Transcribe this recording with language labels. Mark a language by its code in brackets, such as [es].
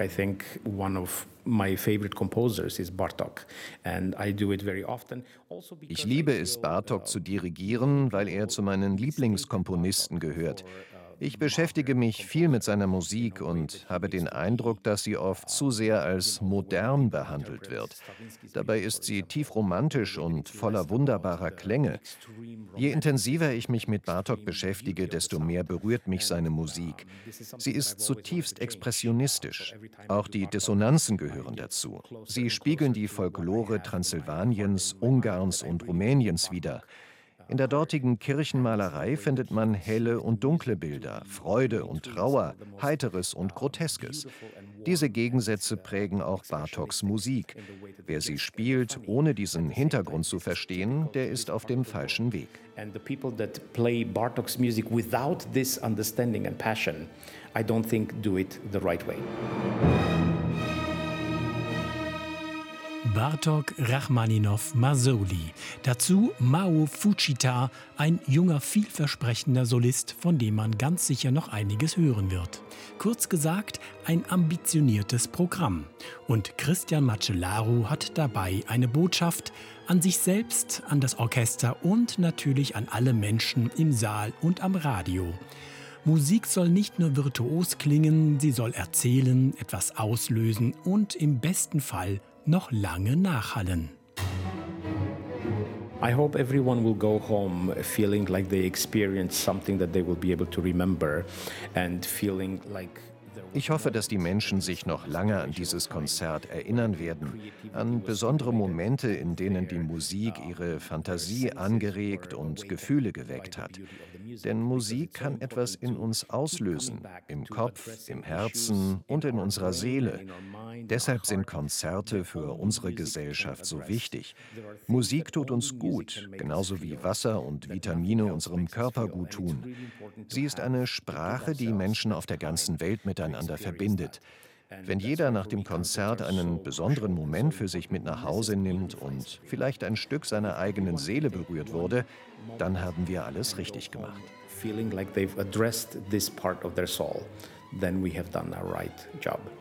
[en] I think one of my favorite composers is Bartok, and I do it very often. [de] Ich liebe es, Bartok zu dirigieren, weil er zu meinen Lieblingskomponisten gehört. Ich beschäftige mich viel mit seiner Musik und habe den Eindruck, dass sie oft zu sehr als modern behandelt wird. Dabei ist sie tief romantisch und voller wunderbarer Klänge. Je intensiver ich mich mit Bartok beschäftige, desto mehr berührt mich seine Musik. Sie ist zutiefst expressionistisch. Auch die Dissonanzen gehören dazu. Sie spiegeln die Folklore Transsilvaniens, Ungarns und Rumäniens wider. In der dortigen Kirchenmalerei findet man helle und dunkle Bilder, Freude und Trauer, Heiteres und Groteskes. Diese Gegensätze prägen auch Bartoks Musik. Wer sie spielt, ohne diesen Hintergrund zu verstehen, der ist auf dem falschen Weg. [en] And the people that play Bartok's music without this understanding and passion, I don't think do it the right way. [de] Bartok Rachmaninov Masoli. Dazu Mao Fujita, ein junger, vielversprechender Solist, von dem man ganz sicher noch einiges hören wird. Kurz gesagt, ein ambitioniertes Programm. Und Christian Macellaru hat dabei eine Botschaft an sich selbst, an das Orchester und natürlich an alle Menschen im Saal und am Radio. Musik soll nicht nur virtuos klingen, sie soll erzählen, etwas auslösen und im besten Fall noch lange nachhallen. [en] I hope everyone will go home feeling like they experienced something that they will be able to remember and feeling like. [de] Ich hoffe, dass die Menschen sich noch lange an dieses Konzert erinnern werden, an besondere Momente, in denen die Musik ihre Fantasie angeregt und Gefühle geweckt hat. Denn Musik kann etwas in uns auslösen, im Kopf, im Herzen und in unserer Seele. Deshalb sind Konzerte für unsere Gesellschaft so wichtig. Musik tut uns gut, genauso wie Wasser und Vitamine unserem Körper gut tun. Sie ist eine Sprache, die Menschen auf der ganzen Welt miteinander verbindet. Wenn jeder nach dem Konzert einen besonderen Moment für sich mit nach Hause nimmt und vielleicht ein Stück seiner eigenen Seele berührt wurde, dann haben wir alles richtig gemacht. [en] Feeling like they've addressed this part of their soul, then we have done our right job.